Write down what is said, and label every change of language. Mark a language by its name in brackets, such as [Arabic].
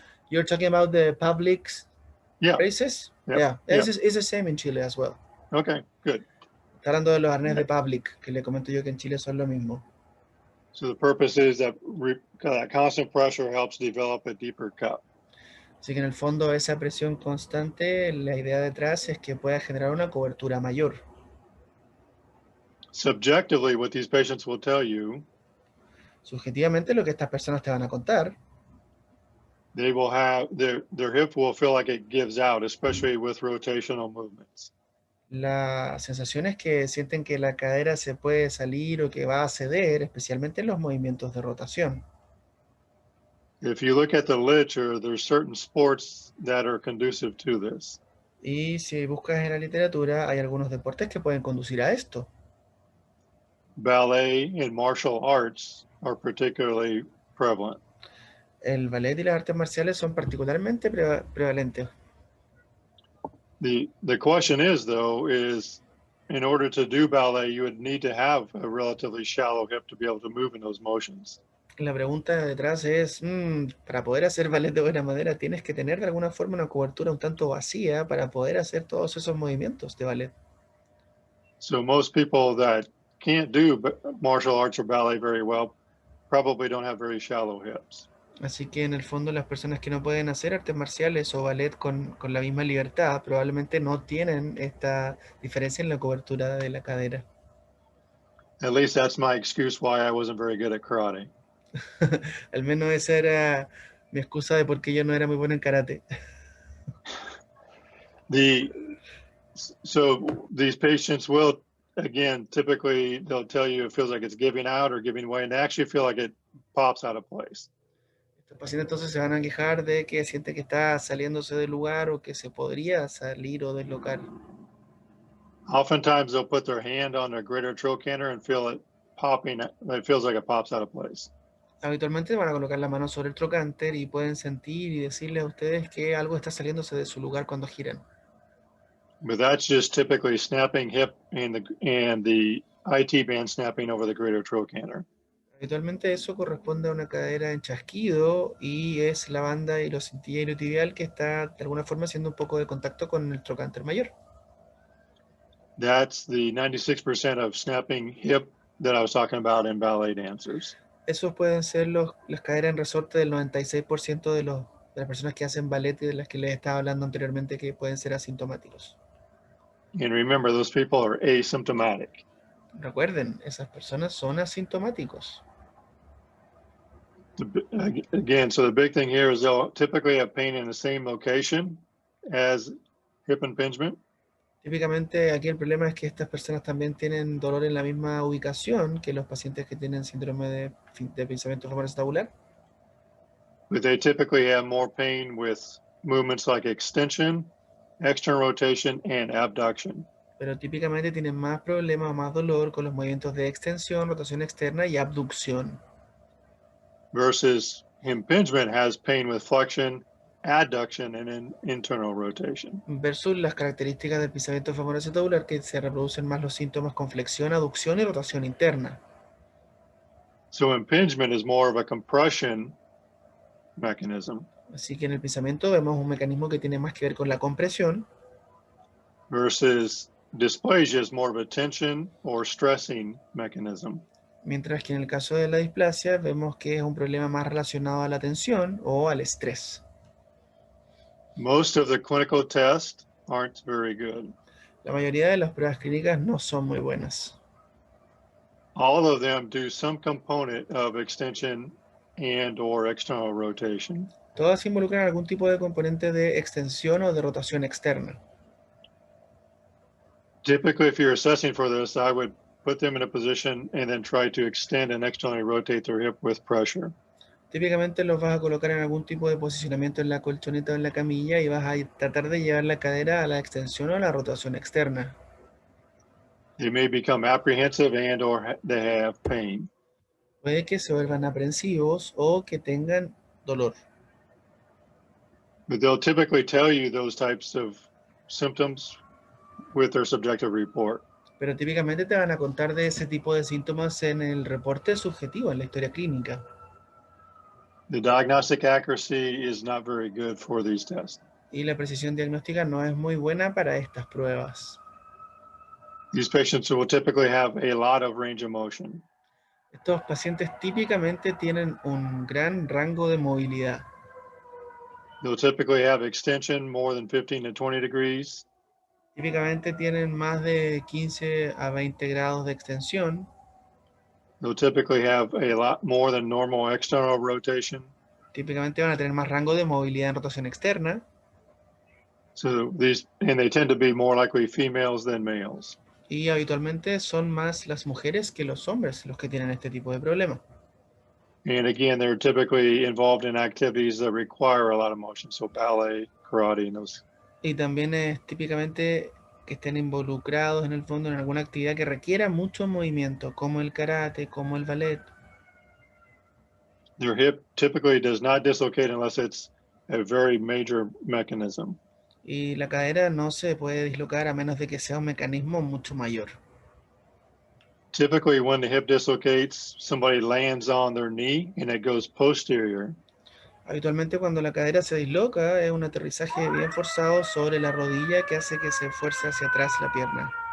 [English] You're talking about the public braces? Yep. Yeah, Yep. it's the same in Chile as well. Okay, good. [Spanish] Está hablando de los arnés de public, que le comento yo que en Chile son lo mismo. [English] So the purpose is that constant pressure helps develop a deeper cup. [Spanish] Así que en el fondo esa presión constante, la idea detrás es que pueda generar una cobertura mayor. [English] Subjectively, what these patients will tell you, [Spanish] Subjetivamente lo que estas personas te van a contar, [English] they will have their hip will feel like it gives out, especially with rotational movements. [Spanish] la sensación es que sienten que la cadera se puede salir o que va a ceder, especialmente en los movimientos de rotación. [English] If you look at the literature, there's certain sports that are conducive to this. [Spanish] Y si buscas en la literatura, hay algunos deportes que pueden conducir a esto. [English] Ballet and martial arts are particularly prevalent. [Spanish] El ballet y las artes marciales son particularmente prevalentes. [English] The question is, though, is in order to do ballet, you would need to have a relatively shallow hip to be able to move in those motions. [Spanish] La pregunta detrás es, para poder hacer ballet de buena manera, tienes que tener de alguna forma una cobertura un tanto vacía para poder hacer todos esos movimientos de ballet. [English] So most people that can't do martial arts or ballet very well probably don't have very shallow hips. [Spanish] Así que en el fondo las personas que no pueden hacer artes marciales o ballet con la misma libertad probablemente no tienen esta diferencia en la cobertura de la cadera. [English] At least that's my excuse why I wasn't very good at karate. [Spanish] Al menos esa era mi excusa de por qué yo no era muy bueno en karate. [English] So these patients will, again, typically they'll tell you it feels like it's giving out or giving way, and they actually feel like it pops out of place. [Spanish] Estos pacientes entonces se van a quejar de que siente que está saliéndose del lugar o que se podría salir o deslocar. [English] Oftentimes they'll put their hand on their greater trochanter and feel it popping. It feels like it pops out of place. [Spanish] Habitualmente van a colocar la mano sobre el trocánter y pueden sentir y decirle a ustedes que algo está saliéndose de su lugar cuando giran. [English] But that's just typically snapping hip and the IT band snapping over the greater trochanter. [Spanish] Habitualmente eso corresponde a una cadera en chasquido y es la banda iliotibial que está de alguna forma haciendo un poco de contacto con el trocánter mayor. [English] That's the 96% of snapping hip that I was talking about in ballet dancers. [Spanish] Esos pueden ser las caderas en resorte del 96% de las personas que hacen ballet y de las que les estaba hablando anteriormente que pueden ser asintomáticos. [English] And remember, those people are asymptomatic. [Spanish] Recuerden, esas personas son asintomáticos. [English] Again, so the big thing here is they'll typically have pain in the same location as hip impingement. [Spanish] Típicamente aquí el problema es que estas personas también tienen dolor en la misma ubicación que los pacientes que tienen síndrome de pensamiento femoroacetabular. [English] But they typically have more pain with movements like extension, external rotation, and abduction. [Spanish] Pero típicamente tienen más problemas o más dolor con los movimientos de extensión, rotación externa y abducción. [English] Versus impingement has pain with flexion, adduction, and internal rotation. [Spanish] Versus las características del pensamiento femoroacetabular que se reproducen más los síntomas con flexión, aducción y rotación interna. [English] So impingement is more of a compression mechanism. [Spanish] Así que en el pensamiento vemos un mecanismo que tiene más que ver con la compresión. [English] Versus dysplasia is more of a tension or stressing mechanism. [Spanish] Mientras que en el caso de la displasia vemos que es un problema más relacionado a la tensión o al estrés. [English] Most of the clinical tests aren't very good. [Spanish] La mayoría de las pruebas clínicas no son muy buenas. [English] All of them do some component of extension and or external rotation. [Spanish] Todas involucran algún tipo de componente de extensión o de rotación externa. [English] Typically, if you're assessing for this, I would put them in a position and then try to extend and externally rotate their hip with pressure. [Spanish] Típicamente los vas a colocar en algún tipo de posicionamiento en la colchoneta o en la camilla y vas a tratar de llevar la cadera a la extensión o a la rotación externa. [English] They may become apprehensive and or they have pain. [Spanish] Puede que se vuelvan aprensivos o que tengan dolor. [English] But they'll typically tell you those types of symptoms with their subjective report. [Spanish] Pero típicamente te van a contar de ese tipo de síntomas en el reporte subjetivo, en la historia clínica. [English] The diagnostic accuracy is not very good for these tests. [Spanish] Y la precisión diagnóstica no es muy buena para estas pruebas. [English] These patients will typically have a lot of range of motion. [Spanish] Estos pacientes típicamente tienen un gran rango de movilidad. [English] They'll typically have extension more than 15 to 20 degrees. [Spanish] Típicamente tienen más de 15 a 20 grados de extensión. [English] They'll typically have a lot more than normal external rotation. [Spanish] Típicamente van a tener más rango de movilidad en rotación externa. [English] So they tend to be more likely females than males. [Spanish] Y habitualmente son más las mujeres que los hombres los que tienen este tipo de problema. [English] And again, they're typically involved in activities that require a lot of motion. So ballet, karate, and those. [Spanish] Y también es típicamente que estén involucrados en el fondo en alguna actividad que requiera mucho movimiento, como el karate, como el ballet. [English] Their hip typically does not dislocate unless it's a very major mechanism. [Spanish] Y la cadera no se puede dislocar a menos de que sea un mecanismo mucho mayor. [English] Typically, when the hip dislocates, somebody lands on their knee and it goes posterior. [Spanish] Habitualmente cuando la cadera se disloca es un aterrizaje bien forzado sobre la rodilla que hace que se fuerce hacia atrás la pierna.